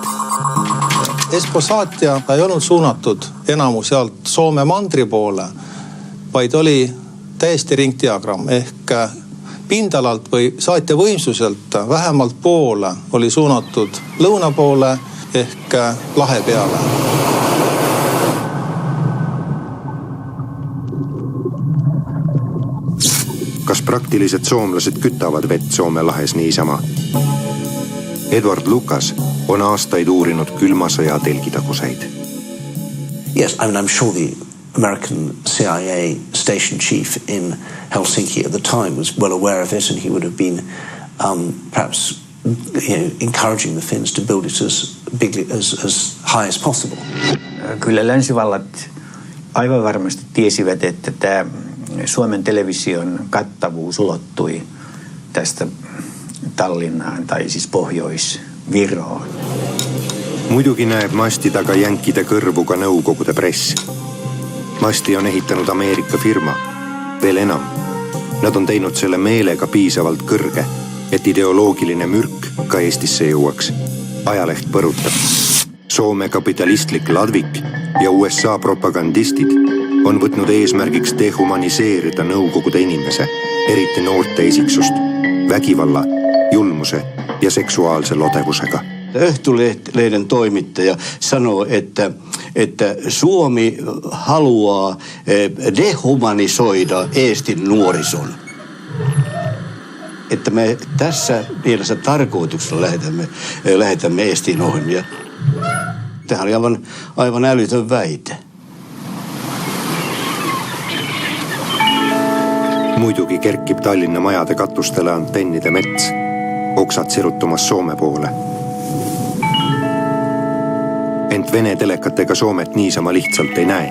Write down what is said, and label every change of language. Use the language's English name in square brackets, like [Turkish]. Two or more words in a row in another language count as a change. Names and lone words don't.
[Estonian] Espo saatja ei olnud suunatud enamus sealt Soome mandri poole, vaid oli täiesti ringdiagramm ehk pindalalt või saatja võimsuselt vähemalt poole oli suunatud lõuna poole ehk lahe peale. Kas praktilised soomlased kütavad vett Soome lahes niisama? Edward Lucas on aastaid uurinud külma sõja telgitaguseid. [English] Yes, I'm sure the American CIA station chief in Helsinki at the time was well aware of it, and he would have been perhaps encouraging the Finns to build it as high as possible. [Finnish] Kyllä länsivallat aivan varmasti tiesivät, että tämä Suomen television kattavuus ulottui tästä Tallinnaan tai siis Pohjois-Viroon. [Estonian] Muidugi näeb masti taga jänkide kõrvu ka Nõukogude press. Masti on ehitanud Ameerika firma. Veel enam. Nad on teinud selle meelega piisavalt kõrge, et ideoloogiline mürk ka Eestisse jõuaks. Ajaleht põrutab. Soome kapitalistlik Ladvik ja USA propagandistid on võtnud eesmärgiks dehumaniseerida Nõukogude inimese, eriti noorte isiksust, vägivalla, julmuse ja seksuaalse lodevusega. [Finnish] Öhtulehden toimittaja sanoo, että Suomi haluaa dehumanisoida Eestin nuorison. Että me tässä mielessä tarkoituksella lähetämme Eestiin ohjelmia. Tämähän oli aivan älytön väite. [Estonian] Muidugi kerkib Tallinna majade katustele antennide mets, oksad siruttumas Soome poole. Ent Vene telekatega Soomet niisama lihtsalt ei näe.